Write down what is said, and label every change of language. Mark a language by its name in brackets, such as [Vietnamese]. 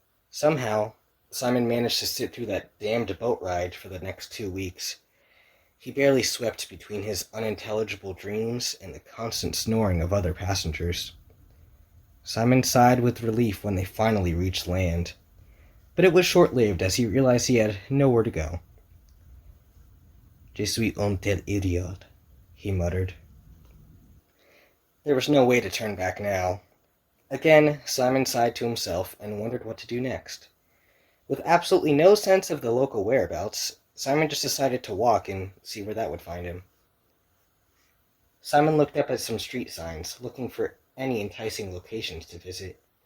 [English] Somehow, Simon managed to sit through that damned boat ride for the next 2 weeks. He barely swept between his unintelligible dreams and the constant snoring of other passengers. Simon sighed with relief when they finally reached land, but it was short-lived as he realized he had nowhere to go. [French] Je suis un tel idiot, [English] he muttered. There was no way to turn back now. Again, Simon sighed to himself and wondered what to do next. With absolutely no sense of the local whereabouts, Simon just decided to walk and see where that would find him. Simon looked up at some street signs, looking for any enticing locations to visit.